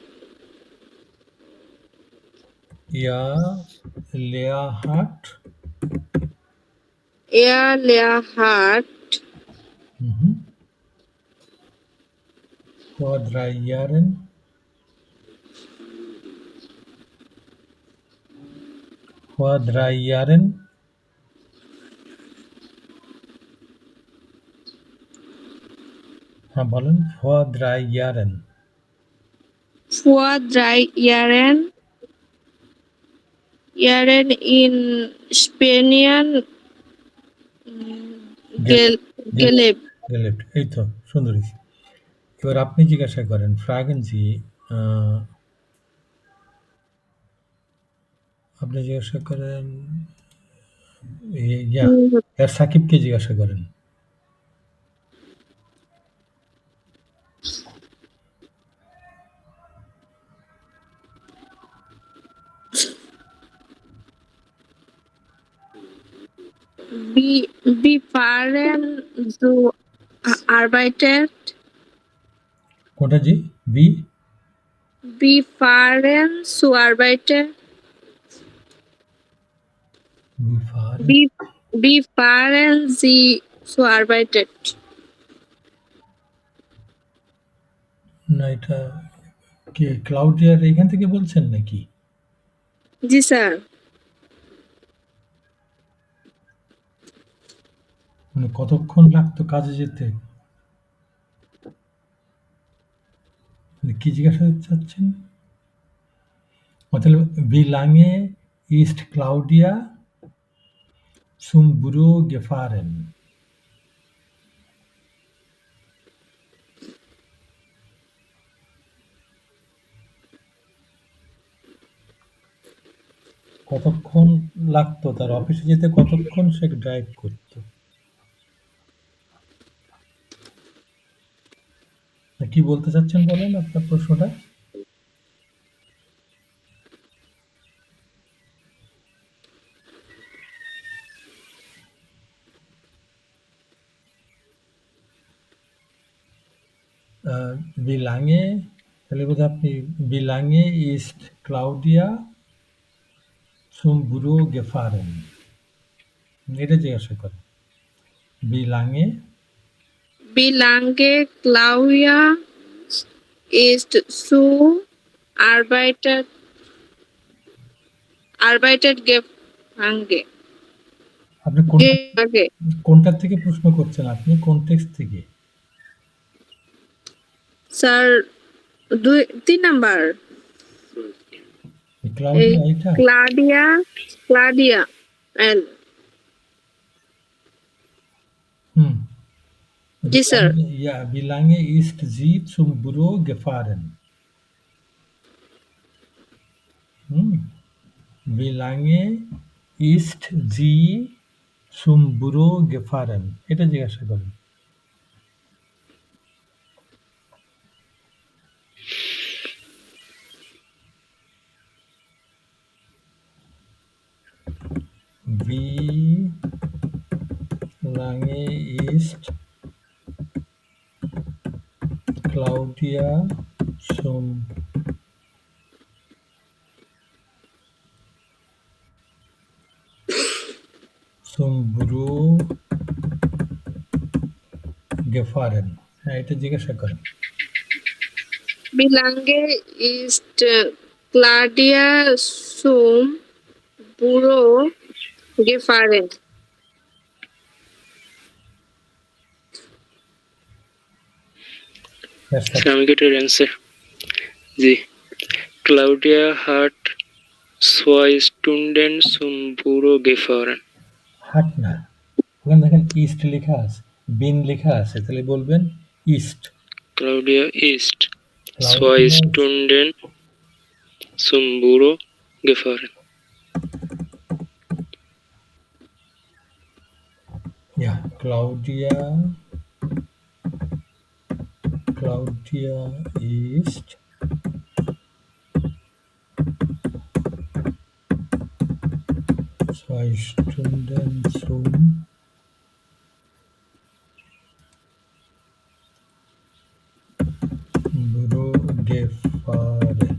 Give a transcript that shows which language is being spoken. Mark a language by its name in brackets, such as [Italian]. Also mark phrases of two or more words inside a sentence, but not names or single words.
[German] Ja, Lea hat vor 3 Jahren [Bangla] হ্যাঁ বলেন, [German] vor 3 Jahren vor 3 Jahren in Spanien gelebt. [Bangla] gelebt। এই তো সুন্দর হয়েছে। এবার আপনি জিজ্ঞাসা করেন, [German] fragen Sie, [Bangla] আপনি জিজ্ঞাসা করেন এর সাকিবকে জিজ্ঞাসা করেন। [German] Wie fahren so arbeitet? [Bangla] কোনটা জি? বি [German] Wie fahren zu arbeiten? Wie fahren Sie zur Arbeit? [Bangla] না, এটা কি ক্লাউডিয়ার এখান থেকে বলছেন নাকি? জি স্যার। মানে কতক্ষণ লাগতো কাজে যেতে? মানে কি জিজ্ঞাসা চাচ্ছেন? [German] তাহলে wie lange ist Claudia zum Büro gefahren? [Bangla] কতক্ষণ লাগতো তার অফিসে যেতে, কতক্ষণ সে ড্রাইভ করতো? কি বলতে চাচ্ছেন বলেন আপনার প্রশ্নটা? [German] Wie lange, [Bangla] তাহলে বোধহয় আপনি [German] wie lange ist Claudia zum Büro gefahren? [Bangla] এটা জিজ্ঞাসা করেন। [German] Wie lange Wie lange Claudia ist zu arbeitet gefangen? [Bangla] আপনি কোনটার থেকে প্রশ্ন করছেন? আপনি কোন টেক্সট থেকে? স্যার 3 নাম্বার ক্লাউডিয়া এটা? ক্লাডিয়া and হুম। জি স্যার। [German] Ja, wie lange ist sie zum Büro gefahren? Wie lange ist sie zum Büro gefahren? [Bangla] এটা জিজ্ঞাসা করেন। [German] Wie lange ist Claudia zum Büro gefahren? [Bangla] হ্যাঁ, এটা জিজ্ঞাসা করেন। [German] Wie lange ist Claudia zum Büro gefahren? [English] Can we get your answer? [German] जी, Claudia hat 2 Stunden zum Büro gefahren. [Bangla] হাট না, ওখানে দেখেন ইস্ট লেখা আছে, বিন লেখা আছে, তাহলে বলবেন ইস্ট। [German] Claudia ist 2 Stunden zum Büro gefahren. Ja, Claudia ist 2 Stunden zum Büro gefahren.